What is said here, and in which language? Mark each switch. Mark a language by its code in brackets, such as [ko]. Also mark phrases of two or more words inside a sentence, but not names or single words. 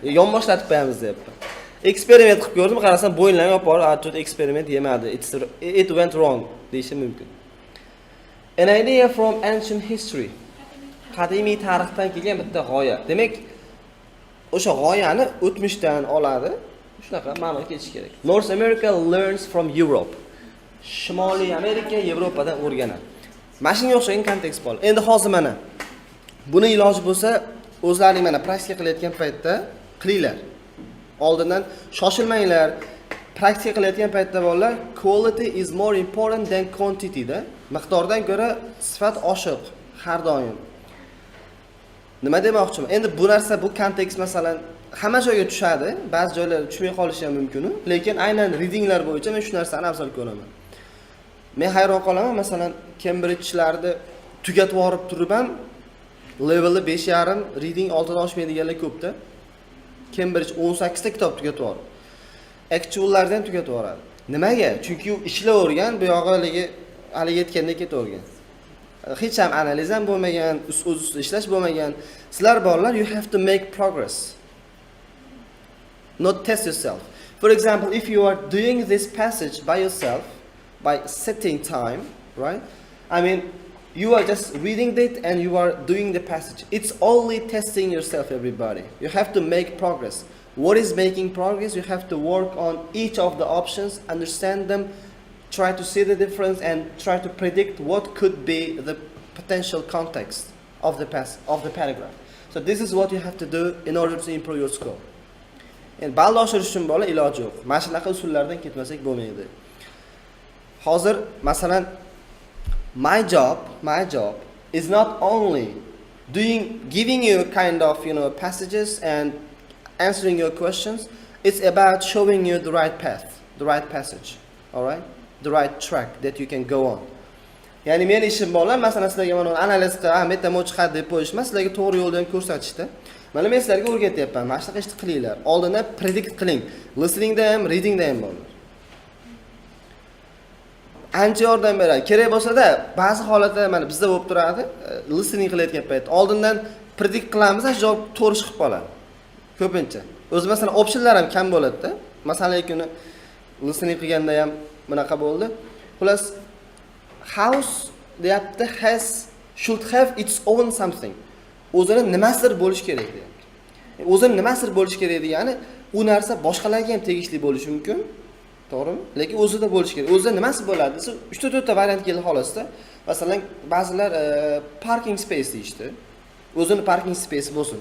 [uz] Yonboshlatib qo'yamiz deyapman. Eksperiment qilib ko'rdim, qarasam bo'yinlarni yopib olib, eksperiment yemadi. [en] It went wrong [uz] deyish mumkin. [en] An idea from ancient history. [uz] Qadimiy tarixdan kelgan bitta g'oya. Demak, o'sha g'oyani o'tmishdan oladi. Shunaqa ma'no ketish kerak. [en] North America learns from Europe. [uz] Shimoliy Amerika Yevropadan o'rganadi. Mana shunga o'xshagan kontekst bor. Endi hozir mana buni iloji bo'lsa, o'zlaring mana praktika qilayotgan paytda qilinglar. Oldindan shoshilmanglar. Praktika qilayotgan paytda bolalar, [en] quality is more important than quantity da. [uz] Miqdordan ko'ra sifat oshiq har doim. Nima demoqchiman? Endi bu narsa, bu kontekst masalan hamma joyga tushadi, ba'zi joylarda tushmay qolishi ham mumkin, lekin aynan readinglar bo'yicha men shu narsani afzal ko'raman. Men hayron qolaman, masalan, Cambridge'larni tugatib yorib turib ham levelni 5.5 reading oltidan oshmaydiganlar ko'pda. Cambridge 18 ta kitob tugatib yorib. Actuallardan ham tugatib yoradi. Nimaga? Chunki u ishlayvergan, bu yog'iligi hali yetganda ketavergan. Hech ham analiz ham bo'lmagan, o'z ustida ishlash bo'lmagan. Sizlar borlar, [en] you have to make progress. Not test yourself. For example, if you are doing this passage by yourself, by setting time, right? I mean, you are just reading it and you are doing the passage. It's only testing yourself, everybody. You have to make progress. What is making progress? You have to work on each of the options, understand them, try to see the difference, and try to predict what could be the potential context of the paragraph. So this is what you have to do in order to improve your score. [uz] Endi balni oshirish uchun bola iloji yo'q. Mana shunaqa usullardan ketmasak bo'lmaydi. Hozir masalan [en] my job is not only giving you kind of, passages and answering your questions. It's about showing you the right path, the right passage, all right? The right track that you can go on. [uz] Ya'ni men ishim bo'lar, masalan sizlarga mana analiz qilib, metamo chiqadi deb qo'yish emas, sizlarga to'g'ri yo'ldan ko'rsatishdi. Mana men sizlarga o'rgatyapman. Mana shunaqa ishni qilinglar. Oldindan predict qiling. Listeningda ham, readingda ham bo'lar. Ancha yordam beradi. Kerak bo'lsa-da, ba'zi holatda mana bizda bo'lib turadi, listening qilayotgan paytda oldindan predict qilamiz, javob to'g'ri chiqib qoladi. Ko'pincha. O'zi masalan optionlar ham kam bo'ladi-da. Masalan, kuni listening qilganda ham bunaqa bo'ldi. Xullas house deyapti [en] should have its own something. [uz] O'zini nimasidir bo'lish kerak deyapti. O'zini nimasidir bo'lish kerak degani, u narsa boshqalarga ham tegishli bo'lishi mumkin. To'g'rimi? Lekin o'zida bo'lish kerak. O'zida nimasi bo'ladi desa, 3 ta variant keldi xolasda. Masalan, ba'zilar [en] parking space [uz] deyishdi. O'zini [en] parking space [uz] bo'lsin.